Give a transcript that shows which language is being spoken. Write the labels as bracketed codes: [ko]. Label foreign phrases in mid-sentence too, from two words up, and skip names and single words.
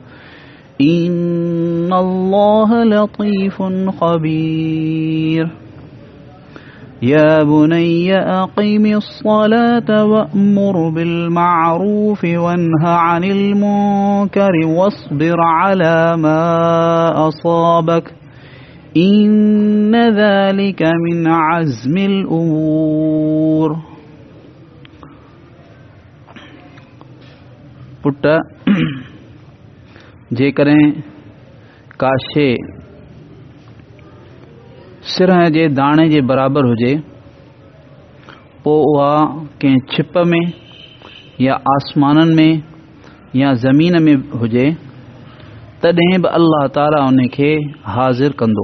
[ar] إن الله لطيف خبير يا بني أقم الصلاة وأمر بالمعروف وانه عن المنكر واصبر على ما أصابك إن ذلك من عزم الأمور. [sd] पुट जेकॾहिं का शइ सिरह जे दाणे जे बराबरि हुजे पोइ उहा कंहिं छिप में या आसमाननि में या ज़मीन में हुजे तॾहिं बि अल्लाह ताला उन खे हाज़िर कंदो.